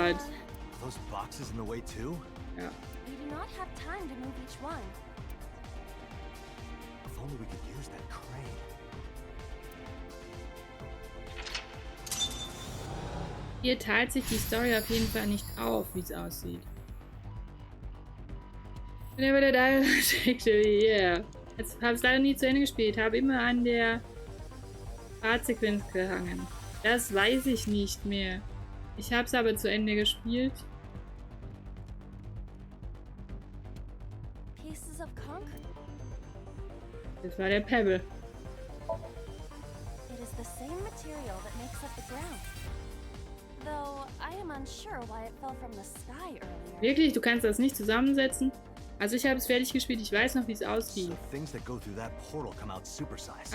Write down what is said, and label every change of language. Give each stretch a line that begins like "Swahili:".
English: Are those boxes in the way too?
German: Ja.
English: We do not have time to move each one. If only we could use that crane.
German: Hier teilt sich die Story auf jeden Fall nicht auf, wie es aussieht.
English: Whenever the dial actually, yeah.
German: Jetzt habe ich leider nie zu Ende gespielt, habe immer an der Fahrtsequenz gehangen. Das weiß ich nicht mehr. Ich habe es aber zu Ende gespielt.
English: Pieces of concrete.
German: Das war der Pebble.
English: It is the same material that makes up the ground. Though I am unsure why it fell from the sky earlier.
German: Wirklich? Du kannst das nicht zusammensetzen? Also ich habe es fertig gespielt, ich weiß noch, wie es aussieht.
English: So things that go through that portal come out supersized.